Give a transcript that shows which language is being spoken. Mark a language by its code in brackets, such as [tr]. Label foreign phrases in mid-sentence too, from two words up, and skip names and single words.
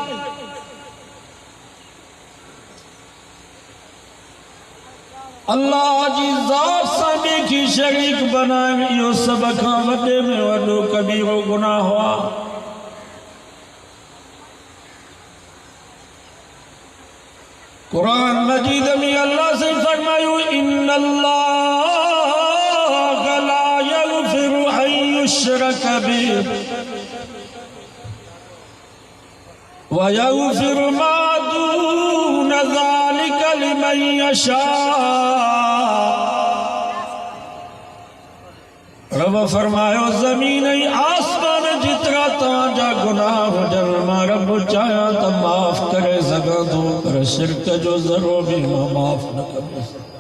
[sd] अल्लाह जी ज़ात सां ॿिए खे शरीक बनाए इहो सभ खां वॾे में वॾो कबीरो गुनाह हुआ। कुरान मजीद में अल्लाह से फरमायो [ar] إن الله لا يغفر أن يشرك به و يغفر ما دون ذلك لمن يشاء. [sd] रब फरमायो ज़मीन ऐं आसमान जेतिरा तव्हांजा गुनाह हुजनि मां रब चाहियां त माफ़ करे सघां थो, पर शिरक जो ज़रो बि मां माफ़ न कंदुसि।